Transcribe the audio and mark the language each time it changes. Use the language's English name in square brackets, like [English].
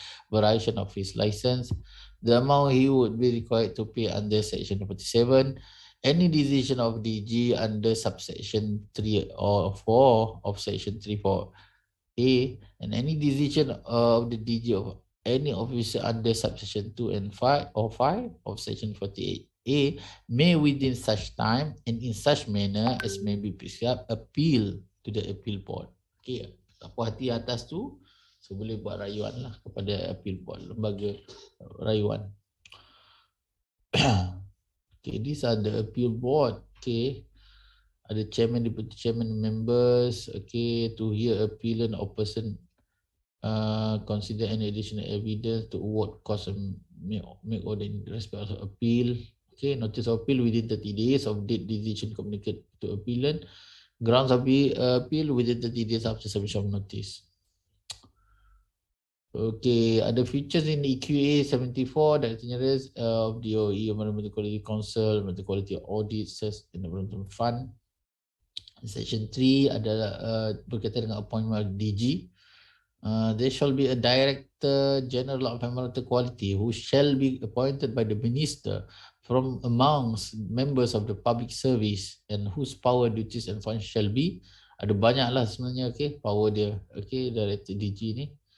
[English] variation of his license, the amount he would be required to pay under section 47, any decision of DG under subsection 3 or 4 of section 34A, and any decision of the DG of any officer under subsection 2 and 5 or 5 of section 48A may within such time and in such manner as may be prescribed appeal to the appeal board. [Malay] Okay, tak puas hati atas tu, so boleh buat rayuan lah kepada appeal board, lembaga rayuan. [English] Okay, these are the appeal board. Okay, [Malay] ada [English] chairman, deputy chairman, members. Okay, to hear appealant or person consider any additional evidence to award cost and make order in respect of appeal. Okay, notice of appeal within 30 days of date decision communicated to appealant. Grounds of appeal within 30 days after submission of notice. Okay, [Malay] ada [English] features in EQA 74 that generous of DOE, Environmental Quality Council, Environmental Quality Audit, Environmental Fund. [Malay] Section 3 adalah berkaitan dengan [English] appointment of DG. There shall be a Director General of Environmental Quality who shall be appointed by the Minister from amongst members of the public service and whose power, duties and functions shall be. [Malay] Ada banyak lah sebenarnya, okay, power dia. Okay, Director DG ni.